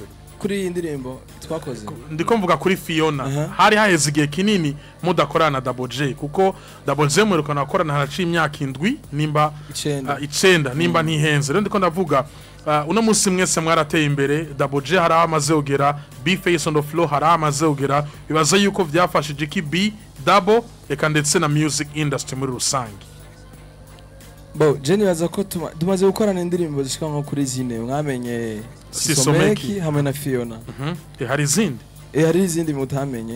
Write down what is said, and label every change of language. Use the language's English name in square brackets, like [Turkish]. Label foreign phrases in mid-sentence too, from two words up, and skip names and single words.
[Rundi] kuri iyi ndirimbo twakoze ndiko mvuga kuri Fiona hari haheze igihe kinini mudakorana na Double Jay kuko Double Jay mwerukana gukorana haraciye imyaka 7 nimba 9 nimba ntihenze rero ndiko ndavuga uno munsi mwese mwarateye imbere Double Jay hari amaze ogera B face [English] on the floor [Rundi] hari amaze ogera bibaza yuko byafashije iki B Double eka ndetse na [English] music industry [Rundi] muri rusange Jenny baza ko tumaze gukorana indirimbo zishika nko kuri zine mwamenye Sisomeki hamwe na Fiona hari izindi hari izindi mutamenye